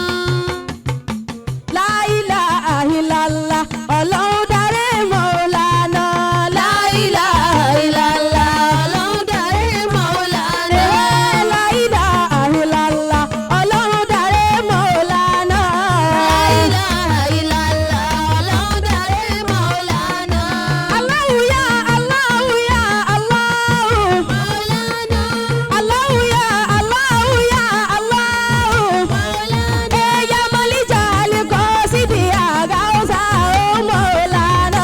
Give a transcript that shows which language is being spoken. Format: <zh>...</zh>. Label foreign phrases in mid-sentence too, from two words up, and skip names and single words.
<ar>لا إله إلا الله</ar> <yo>Ọlọ́run dáre</yo> <ar>Maulana. لا إله إلا الله</ar> <yo>Ọlọ́run dáre</yo> <ar>Maulana. لا إله إلا الله</ar> <yo>Ọlọ́run dáre</yo> <ar>Maulana. لا إله إلا الله</ar> <yo>Ọlọ́run dáre</yo> <ar>Maulana. الله يا الله يا الله مولانا. الله يا الله يا الله مولانا. يا ملجأ القاصدين أغثنا مولانا.</ar>